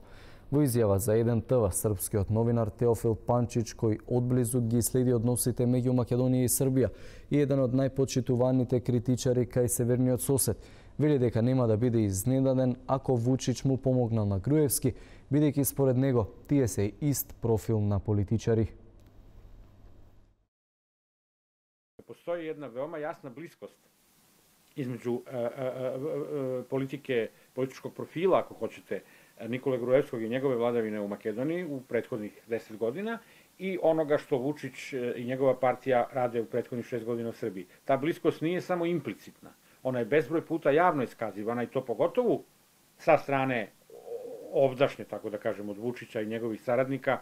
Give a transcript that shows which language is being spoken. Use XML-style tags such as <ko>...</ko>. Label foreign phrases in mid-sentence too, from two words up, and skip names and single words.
<mk>Во изјава за 1TV, српскиот новинар Теофил Панчич, кој одблизу ги следи односите меѓу Македонија и Србија и еден од најпочитуваните критичари кај северниот сосед, вели дека нема да биде изненаден ако Вучич му помогнал на Груевски, бидејќи според него тие се ист профил на политичари.</mk> <sr>Постои една веома јасна блискост измеѓу политичкog профила, ако hoćete, Nikole Gruevskog i njegove vladavine u Makedoniji u prethodnih 10 godina i onoga što Vučić i njegova partija rade u prethodnih 6 godina u Srbiji. Ta bliskost nije samo implicitna, ona je bezbroj puta javno iskazivana i to pogotovo sa strane ovdašnje, tako da kažem, od Vučića i njegovih saradnika.</sr>